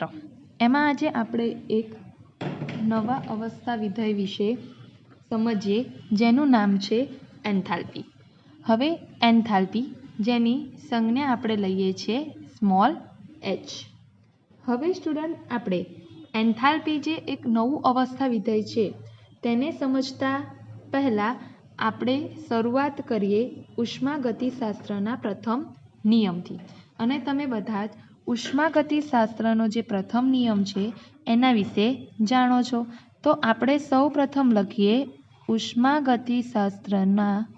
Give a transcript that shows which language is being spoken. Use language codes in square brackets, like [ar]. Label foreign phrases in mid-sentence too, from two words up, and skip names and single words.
[gu] એમાં આજે આપણે એક નવા અવસ્થા વિધેય વિષે સમજીએ જેનું નામ છે એન્થાલ્પી। હવે એન્થાલ્પી જેની સંજ્ઞા આપણે લઈએ છીએ [en] small h. [gu] હવે સ્ટૂડન્ટ આપણે એન્થાલ્પી જે એક નવું અવસ્થા વિધેય છે તેને સમજતા પહેલા આપણે શરૂઆત કરીએ ઉષ્માગતિશાસ્ત્રના પ્રથમ નિયમથી। અને તમે બધા જ ઉષ્માગતિશાસ્ત્રનો જે પ્રથમ નિયમ છે એના વિશે જાણો છો। તો આપણે સૌ પ્રથમ લખીએ ઉષ્માગતિશાસ્ત્રના